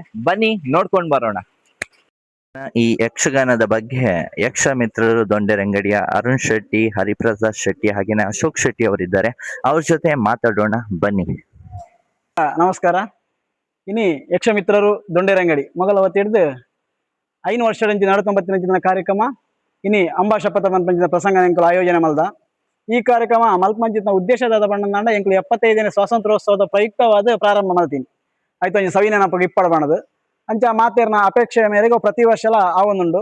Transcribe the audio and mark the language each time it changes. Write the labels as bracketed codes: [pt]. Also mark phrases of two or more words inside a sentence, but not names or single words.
[kn] ಬನ್ನಿ ನೋಡ್ಕೊಂಡು ಬರೋಣ. ಈ ಯಕ್ಷಗಾನದ ಬಗ್ಗೆ ಯಕ್ಷ ಮಿತ್ರರು ದೊಂಡೆರಂಗಡಿಯ ಅರುಣ್ ಶೆಟ್ಟಿ, ಹರಿಪ್ರಸಾದ್ ಶೆಟ್ಟಿ ಹಾಗೇನೆ ಅಶೋಕ್ ಶೆಟ್ಟಿ ಅವರಿದ್ದಾರೆ. ಅವ್ರ ಜೊತೆ ಮಾತಾಡೋಣ ಬನ್ನಿ. [tcy] ನಮಸ್ಕಾರ. ಇನಿ ಯಕ್ಷ ಮಿತ್ರರು ದೊಂಡೆರಂಗಡಿ ಮೊದಲ ಹೊತ್ತಿಡ್ದು 5 ವರ್ಷದಂಚಿ ನಡತೊಂಬತ್ತಿನ ಕಾರ್ಯಕ್ರಮ ಇನಿ ಅಂಬಾ ಶಪಥ ಪಂಚಿನ ಪ್ರಸಂಗ ಎಂಕಲು ಆಯೋಜನೆ ಮಲ್ದ. ಈ ಕಾರ್ಯಕ್ರಮ ಮಲ್ಪಂಚಿನ ಉದ್ದೇಶದ ಬಣ್ಣದಂಡ ಎಂಕಲು 75ನೇ ಸ್ವಾತಂತ್ರ್ಯೋತ್ಸವದ ಪ್ರಯುಕ್ತವಾದ ಪ್ರಾರಂಭ ಮಾಡ್ತೀನಿ. ಆಯ್ತು ಸವಿ ನೆನಪಿಗೆ ಇಪ್ಪಡ ಬಣ್ಣದು ಅಂಚ ಮಾತೇರ್ನ ಅಪೇಕ್ಷೆಯ ಮೇರೆಗೆ ಪ್ರತಿ ವರ್ಷಲ ಆವೊಂದುಂಡು.